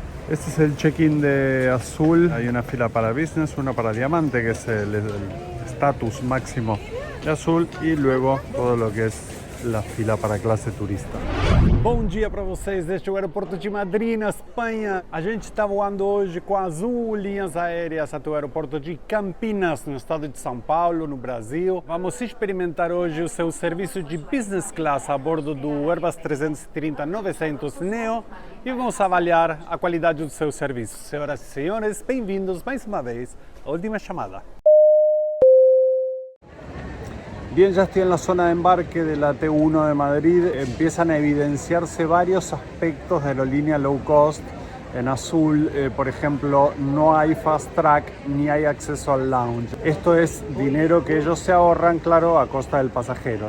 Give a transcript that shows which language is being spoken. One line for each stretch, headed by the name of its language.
Spanish: Este es el check-in de Azul. Hay una fila para business, una para diamante, que es el estatus máximo de Azul, y luego todo lo que es la fila para classe turista.
Portuguese: Bom dia para vocês deste aeroporto de Madrid, na Espanha. A gente está voando hoje com a Azul Linhas Aéreas até o aeroporto de Campinas, no estado de São Paulo, no Brasil. Vamos experimentar hoje o seu serviço de business class a bordo do Airbus 330-900 Neo e vamos avaliar a qualidade do seu serviço. Senhoras e senhores, bem-vindos mais uma vez à última chamada.
Spanish: Bien, ya estoy en la zona de embarque de la T1 de Madrid. Empiezan a evidenciarse varios aspectos de aerolínea low cost. En Azul, por ejemplo, no hay fast track ni hay acceso al lounge. Esto es dinero que ellos se ahorran, claro, a costa del pasajero.